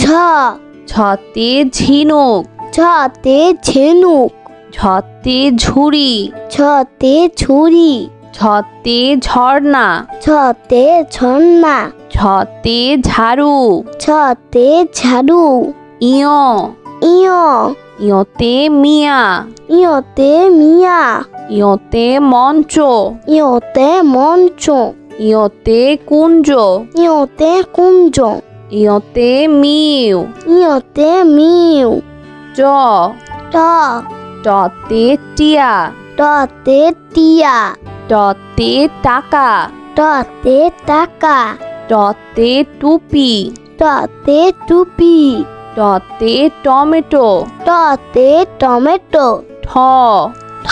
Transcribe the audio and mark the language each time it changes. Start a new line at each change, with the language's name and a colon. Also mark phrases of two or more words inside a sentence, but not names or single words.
Bangla: ছতে ঝিনুক। ঝতে ঝিনুক। ঝতে ঝুড়ি। ছতে ছুরি। ছতে ঝর্ণা। ছতে ঝর্ণা। ছতে ঝাড়ু। ছতে ঝাড়ু। ইয়। ইয়। ইয়তে মিয়া। ইয়তে মিয়া। ইয়তে মঞ্চ। ইয়তে মঞ্চ। ইয়তে কুঞ্জ। ইয়তে কুঞ্জ। ইয়তে মিউ। ইয়তে মিউ। চ। ট। টতে টিয়া। টতে টিয়া। টতে টাকা। টতে টাকা। টতে টুপি। টতে টুপি। টতে টমেটো। টতে টমেটো। ঠ। ঠ।